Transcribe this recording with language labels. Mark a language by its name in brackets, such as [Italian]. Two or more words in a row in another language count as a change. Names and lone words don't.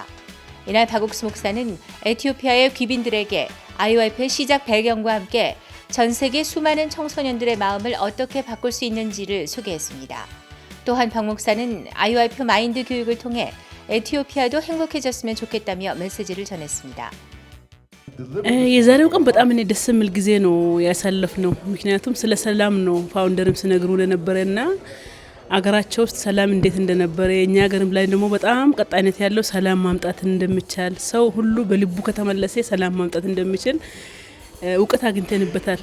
[Korean] 이날 박옥수 목사는 에티오피아의 귀빈들에게 IOIF의 시작 배경과 함께 전 세계 수많은 청소년들의 마음을 어떻게 바꿀 수 있는지를 소개했습니다. 또한 박 목사는 IOIF 마인드 교육을 통해 에티오피아도 행복해졌으면 좋겠다며 메시지를 전했습니다. [Amharic] የዛሬው ቀን በጣም እኔ ደስ የሚል ጊዜ ነው ያሳለፍነው። ምክንያቱም ስለ ሰላም ነው ፋውንደርም ስነግሩን የነበረና አገራቸው ውስጥ ሰላም እንዴት እንደነበረ የኛ ሀገርም ላይ ደግሞ በጣም ቀጣይነት ያለው ሰላም ማምጣት እንደሚቻል ሰው ሁሉ በልቡ ከተመለሰ ሰላም ማምጣት እንደሚችል እውቀት አግኝተንበታል።